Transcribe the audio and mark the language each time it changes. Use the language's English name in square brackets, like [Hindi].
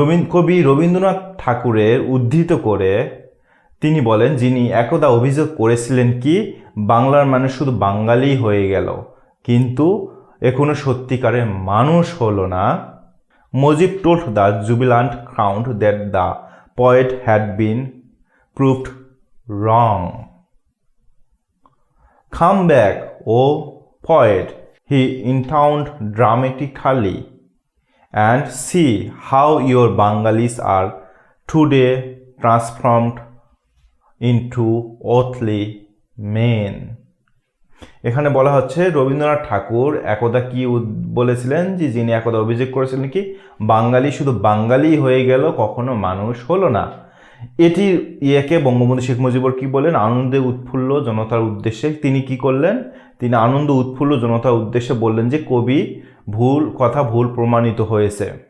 [Bangla] কবি রবীন্দ্রনাথ ঠাকুরের উদ্ধৃত করে তিনি বলেন, যিনি একদা অভিযোগ করেছিলেন কি বাংলার মানুষ শুধু বাঙালি হয়ে গেল কিন্তু এখনো সত্যিকারের মানুষ হলো না। [English] Mujib told the jubilant crowd that the poet had been proved wrong. Come back O poet, he intoned dramatically, and see how your Bengalis are today transformed into earthly men. [Bangla] এখানে বলা হচ্ছে রবীন্দ্রনাথ ঠাকুর একদা কি বলেছিলেন, যে যিনি একদা অভিযোগ করেছিলেন কি বাঙালি শুধু বাঙালি হয়ে গেল কখনো মানুষ হলো না। এটি ইয়েকে বঙ্গবন্ধু শেখ মুজিবুর কি বলেন, আনন্দে উৎফুল্ল জনতার উদ্দেশ্যে তিনি কি করলেন, তিনি আনন্দ উৎফুল্ল জনতার উদ্দেশ্যে বললেন যে কবি ভুল প্রমাণিত হয়েছে।